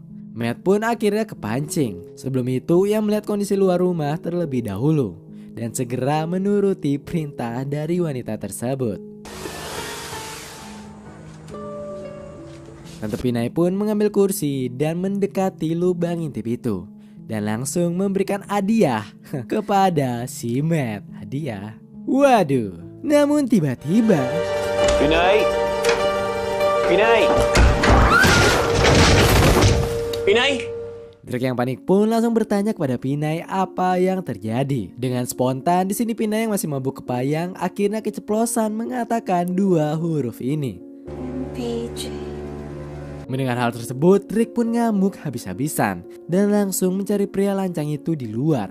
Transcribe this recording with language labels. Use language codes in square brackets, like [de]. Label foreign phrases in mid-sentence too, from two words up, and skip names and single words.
[id] Matt pun akhirnya kepancing. Sebelum itu ia melihat kondisi luar rumah terlebih dahulu dan segera menuruti perintah dari wanita tersebut. Tante Pinay pun mengambil kursi dan mendekati lubang intip itu dan langsung memberikan hadiah kepada si Matt. Hadiah? Waduh. Namun tiba-tiba Pinay! Pinay! Pinay! Drake yang panik pun langsung bertanya kepada Pinay apa yang terjadi. Dengan spontan di sini Pinay yang masih mabuk kepayang akhirnya keceplosan mengatakan 2 huruf ini. PJ. Mendengar hal tersebut, Drake pun ngamuk habis-habisan dan langsung mencari pria lancang itu di luar.